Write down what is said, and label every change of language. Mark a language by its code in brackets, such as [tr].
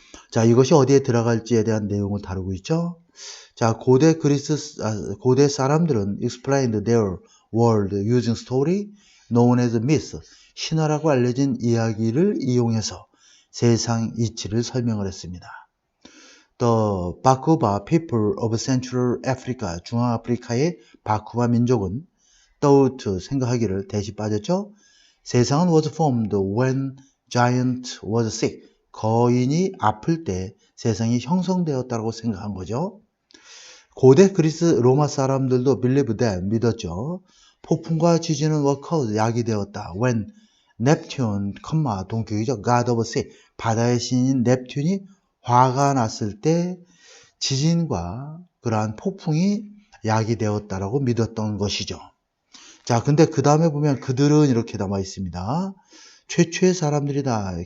[ko] 자, 이것이 어디에 들어갈지에 대한 내용을 다루고 있죠. 자, 고대 사람들은 [en] explained their world using story known as myth, [ko] 신화라고 알려진 이야기를 이용해서 세상 이치를 설명을 했습니다. [en] The Bakuba people of Central Africa, [ko] 중앙아프리카의 바쿠바 민족은 [en] thought, [ko] 생각하기를 대시 빠졌죠. 세상은 [en] was formed when giant was sick, [ko] 거인이 아플 때 세상이 형성되었다고 생각한 거죠. 고대 그리스 로마 사람들도 [en] believe that, [ko] 믿었죠. 폭풍과 지진은 [en] were caused, [ko] 야기되었다. when Neptune, 동격이죠. [en] God of sea, [ko] 바다의 신인 넵튠이 화가 났을 때 지진과 그러한 폭풍이 야기되었다라고 믿었던 것이죠. 자, 근데 그 다음에 보면 그들은 이렇게 남아 있습니다. 최초의 사람들이다.